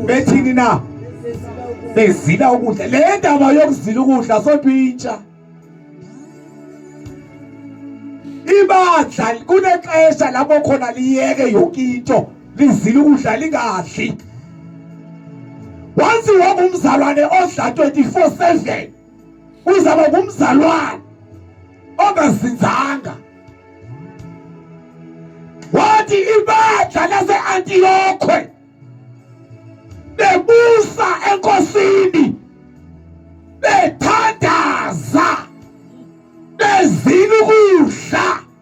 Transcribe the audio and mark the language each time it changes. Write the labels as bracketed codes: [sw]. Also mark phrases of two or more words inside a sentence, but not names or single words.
[xh] Bethini na? Bezila ukudla. Le ndaba yokuzila ukudla sophintsha. Ibandla kunexesha lapho khona liyeke yonke into lizila ukudla lingadli. Once wangumzalwane odla 24/7 uzaba ngumzalwane ongazinzanga. Wathi ibandla lase-Antiochwe bebusa enkosini bethandaza bezila ukudla.